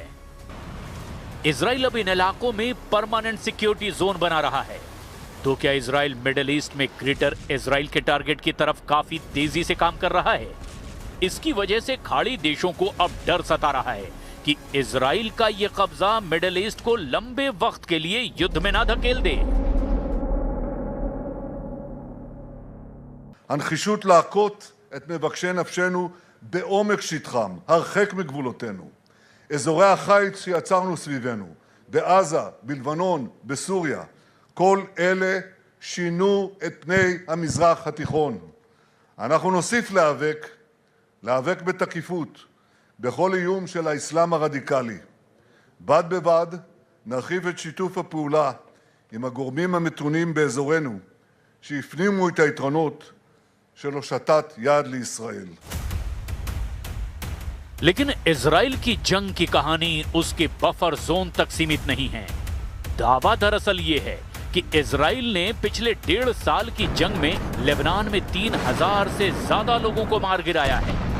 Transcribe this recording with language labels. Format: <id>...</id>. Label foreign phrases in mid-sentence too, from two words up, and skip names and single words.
<hi>इजराइल अब इन इलाकों में</hi> <en>permanent security zone</en> <hi>बना रहा है। तो क्या इजराइल मिडिल ईस्ट में ग्रेटर इजराइल के टारगेट की तरफ काफी तेजी से काम कर रहा है? इसकी वजह से खाड़ी देशों को अब डर सता रहा है कि इजराइल का यह कब्जा मिडिल ईस्ट को लंबे वक्त के लिए युद्ध में ना धकेल दे।</hi> <he>הנחישות להכות את מבקשי נפשנו בעומק שטחם, הרחק מגבולותינו. אזורי החיץ שיצרנו סביבנו, בעזה, בלבנון, בסוריה, כל אלה שינו את פני המזרח התיכון. אנחנו נוסיף להיאבק בתקיפות, בכל איום של האסלאם הרדיקלי. בד בבד נרחיב את שיתוף הפעולה עם הגורמים המתונים באזורנו, שהפנימו את היתרונות של הושטת יד לישראל.</he> <hi>लेकिन इजराइल की जंग की कहानी उसके</hi> <en>buffer zone</en> <hi>तक सीमित नहीं है। दावा दरअसल ये है कि इजराइल ने पिछले 1.5 साल की जंग में लेबनान में 3000 से ज्यादा लोगों को मार गिराया है।</hi>